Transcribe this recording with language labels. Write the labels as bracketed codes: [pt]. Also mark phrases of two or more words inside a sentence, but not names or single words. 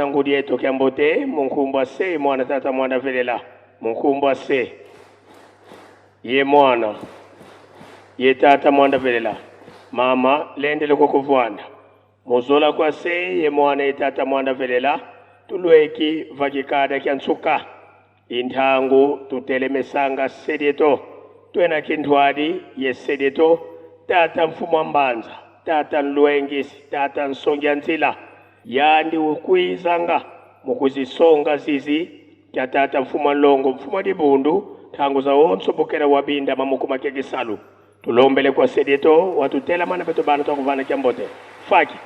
[kg] ngudi eto kiambote munkumbwa se mwana tata mwana velela munkumbwa se ye mwana ye tata mwana velela mama lendele kwa kuvwana muzola kwa se ye mwana ye tata mwana velela tulweki vakikada kiantsuka inthangu tutelemesanga sedeto twena kintwadi ye sedeto tata mfumo mbanza tata nluengisi tata nsonja nzila yandi ukuizanga mukuzisonga zizi kya tata mfuma longo mfuma dibundu thangu za onso bukera wabinda mamukuma kekisalu tulombele kwa sedeto watutela mana peto bana takuvana kiambote faki